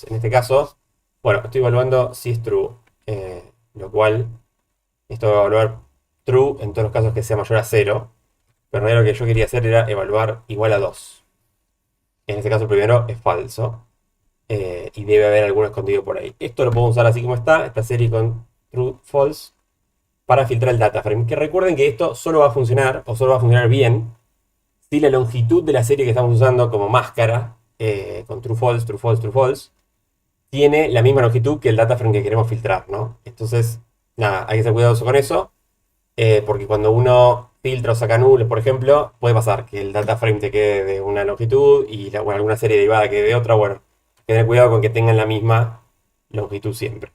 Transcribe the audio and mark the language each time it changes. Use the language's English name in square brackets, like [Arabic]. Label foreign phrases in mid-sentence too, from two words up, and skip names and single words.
[Spanish] En este caso, bueno, estoy evaluando si es true, lo cual esto va a evaluar true en todos los casos que sea mayor a 0, pero en realidad lo que yo quería hacer era evaluar igual a 2. En este caso el primero es falso, y debe haber alguno escondido por ahí. Esto lo puedo usar así como está, esta serie con [English] true, false, [Spanish] para filtrar el [English] data frame. [Spanish] Que recuerden que esto solo va a funcionar, o solo va a funcionar bien, si la longitud de la serie que estamos usando como máscara, con [English] true, false, true, false, true, false, [Spanish] tiene la misma longitud que el [English] data frame [Spanish] que queremos filtrar, ¿no? Entonces, nada, hay que ser cuidadoso con eso, porque cuando uno filtra o saca nulos, por ejemplo, puede pasar que el [English] data frame [Spanish] te quede de una longitud y bueno, alguna serie derivada quede de otra. Bueno, tener cuidado con que tengan la misma longitud siempre.